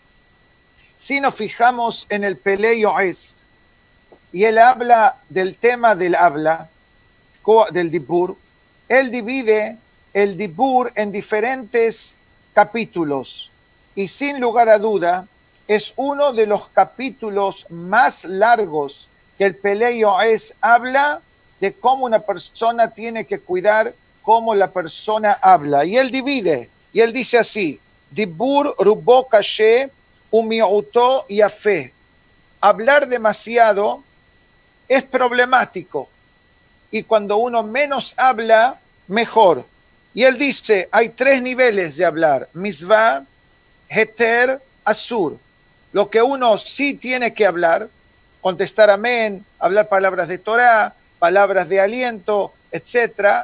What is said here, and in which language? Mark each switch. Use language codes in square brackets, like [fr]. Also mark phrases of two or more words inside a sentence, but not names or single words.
[es] Si nos fijamos en el Pelei Yoez, y él habla del tema del habla, del Dibur, él divide el Dibur en diferentes capítulos, y sin lugar a duda, es uno de los capítulos más largos que el Pelei Yoez habla de cómo una persona tiene que cuidar cómo la persona habla. Y él divide, y él dice así, [he] דיבור רובו קשה ומיעוטו יפה. [es] Hablar demasiado es problemático, y cuando uno menos habla, mejor. Y él dice, hay 3 niveles de hablar, [he] מצוה, היתר, אסור. [es] Lo que uno sí tiene que hablar, contestar amén, hablar palabras de Torah, palabras de aliento, etc.